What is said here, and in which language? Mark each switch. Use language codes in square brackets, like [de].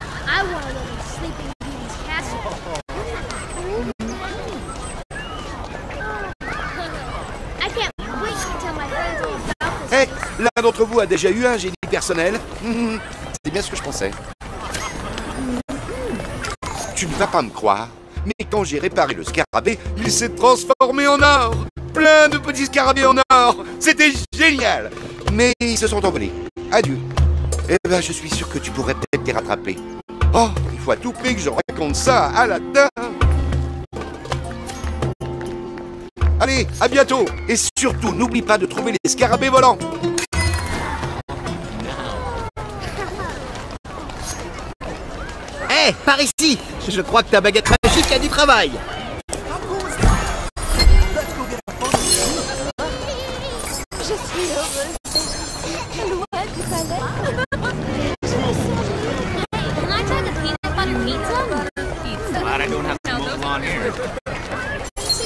[en] I want to live in Sleeping Beauty's castle. I can't wait to tell my friends all about this. [fr] Hé, l'un d'entre vous a déjà eu un génie personnel? C'est bien ce que je pensais. Tu ne vas pas me croire, mais quand j'ai réparé le scarabée, il s'est transformé en or. Plein de petits scarabées en or. C'était génial. Mais ils se sont envolés. Adieu. Eh ben, je suis sûr que tu pourrais peut-être les rattraper. Oh, il faut à tout prix que je raconte ça à Aladdin. Allez, à bientôt. Et surtout, n'oublie pas de trouver les scarabées volants. Hey, Hé, par ici! Je crois que ta baguette magique a du travail! Je suis heureuse d'être loin du palais. Je me sens libre. [en] Can I try the peanut butter pizza? Glad I don't have to mow the lawn here.